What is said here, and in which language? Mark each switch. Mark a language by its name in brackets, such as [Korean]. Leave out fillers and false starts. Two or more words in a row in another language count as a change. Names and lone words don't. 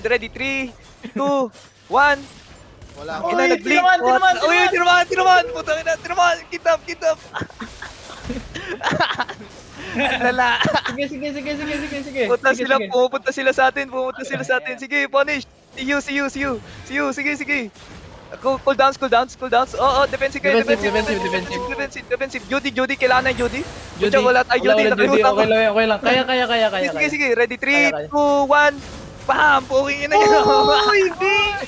[Filipino] Ready, 3, 2, 1. Wala Uy, akong nag-blink. tinaman! Uy, tinaman. Putangin na, tinaman. Kitap. Lala. Sige. Pumunta sila sa atin. Sige, punish. [English] See you. [Filipino] Sige. [English] Cool downs. [Filipino] Oo, defensive kayo. Defensive. Judy, kailangan na Judy. Judy, wala tayo Judy. Okay lang. Kaya. Sige. Ready, 3, 2, 1. Bam! Puking ina yun. Hindi!